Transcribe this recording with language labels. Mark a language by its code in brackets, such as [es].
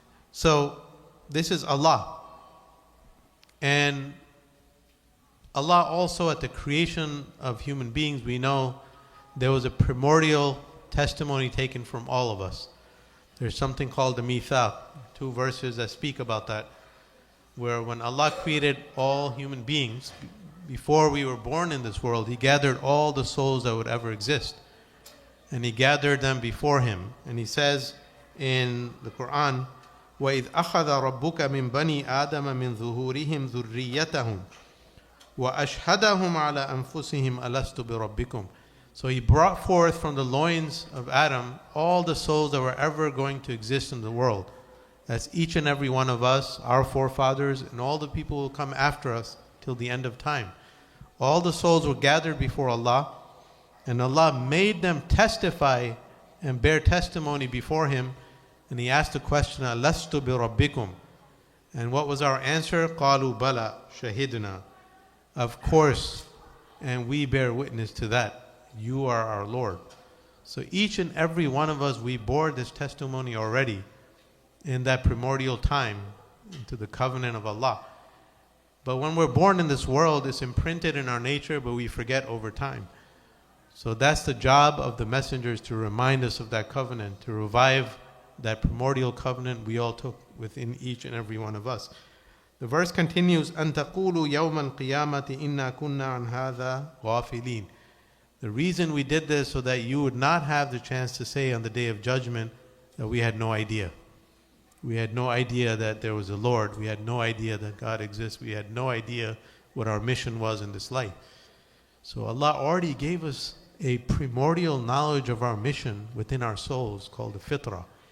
[en] So this is Allah. And Allah also, at the creation of human beings, we know there was a primordial testimony taken from all of us. There's something called the Mithaq, 2 verses that speak about that, where when Allah created all human beings, before we were born in this world, He gathered all the souls that would ever exist. And He gathered them before Him. And He says in the Quran, [ar] وَإِذْ أَخَذَ رَبُّكَ مِنْ بَنِي آدَمَ مِنْ ظُهُورِهِمْ ذُرِّيَّتَهُمْ وَأَشْهَدَهُمْ عَلَىٰ أَنفُسِهِمْ أَلَسْتُ بِرَبِّكُمْ. [en] So He brought forth from the loins of Adam all the souls that were ever going to exist in the world. That's each and every one of us, our forefathers, and all the people who will come after us till the end of time. All the souls were gathered before Allah, and Allah made them testify and bear testimony before Him. And He asked the question, [ar] أَلَسْتُ بِرَبِّكُمْ? [en] And what was our answer? [ar] قَالُوا بَلَى شَهِدْنَا. [en] Of course, and we bear witness to that. You are our Lord. So each and every one of us, we bore this testimony already in that primordial time into the covenant of Allah. But when we're born in this world, it's imprinted in our nature, but we forget over time. So that's the job of the messengers, to remind us of that covenant, to revive that primordial covenant we all took within each and every one of us. The verse continues, [ar] أَن تَقُولُوا يَوْمَ الْقِيَامَةِ إِنَّا كُنَّا عَنْ هَذَا غَافِلِينَ. [en] The reason we did this so that you would not have the chance to say on the day of judgment that we had no idea. We had no idea that there was a Lord. We had no idea that God exists. We had no idea what our mission was in this life. So Allah already gave us a primordial knowledge of our mission within our souls called the fitrah.